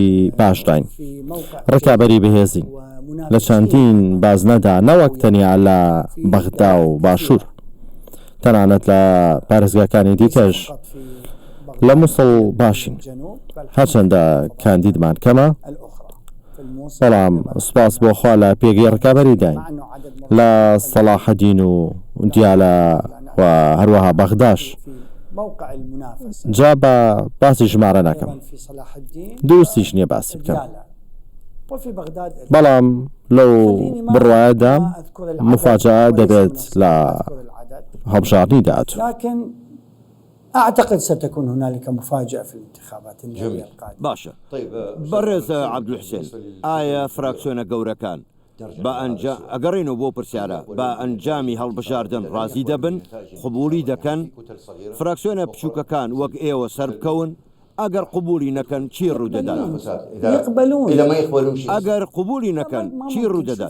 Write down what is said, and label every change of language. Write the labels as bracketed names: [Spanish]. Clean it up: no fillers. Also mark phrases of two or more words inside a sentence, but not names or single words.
[Central Kurdish] باشداین ڕکابەری بەهێزین لە چەندین بازنەدا نەوەک تەنیا لە بەغدا و باشوور تەنانەت لە پارێزگاکانی دیکەش لە مووسڵ باشین هەرچەندە کاندیدمان کەمە بەڵام سوپاس بۆ خوا لە پێگەی ڕکابەری داین لە سەلاحەدین و دیالە و هەروەها بەغداش جا بە باسی ژمارە نەکەم دووسیش نییە باسی بکەم بەڵام لەو بڕواایەدا مفاجعە دەبێت لە هەڵبژاردننی داهاتوو [Arabic] لكن أعتقد ستكون هنالك مفاجأة في الانتخابات النهائية القادمة. [Central Kurdish] باشە بەڕێز عەبدولحسێن ئایا فراکسیۆنە گەورەکان بە ئەگەڕێنەوە بۆ پرسیارە بە ئەنجامی هەڵبژاردن ڕازی دەبن قبولی دەکەن فراکسیۆنە بچووکەکان وەک ئێوە سەر بکەون ئەگەر قبولی نەکەن چی ڕوودەدات ئەگەر قبولی نەکەن چی ڕوودەدات